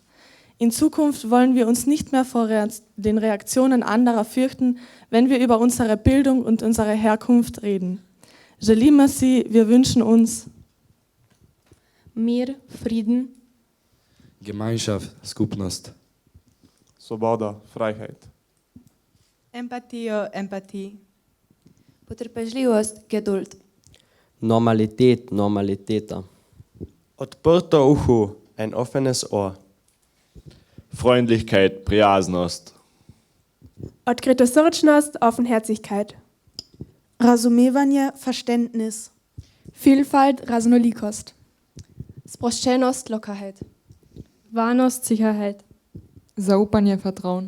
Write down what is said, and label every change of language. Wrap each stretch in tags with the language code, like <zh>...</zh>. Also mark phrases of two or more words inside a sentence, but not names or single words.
<de>In Zukunft wollen wir uns nicht mehr vor den Reaktionen anderer fürchten, wenn wir über unsere Bildung und unsere Herkunft reden.</de> <sl>Želimo si,</sl> <de>wir wünschen uns</de> <sl>Mir, Frieden,</sl> <de>Gemeinschaft,</de> <sl>skupnost. Svoboda, Freiheit. Empatijo, Empathie. Potrpežljivost, geduld.</sl> <de>Normalität, Normaliteta.</de> <sl>Odprto uho,</sl> <de>ein offenes Ohr. Freundlichkeit,</de> <sl>prijaznost. Odkritosrčnost, Offenherzigkeit. Razumevanje,</sl> <de>Verständnis. Vielfalt,</de> <sl>raznolikost. Sproščenost, Lockerheit. Varnost, Sicherheit. Zaupanje,</sl> <de>Vertrauen.</de>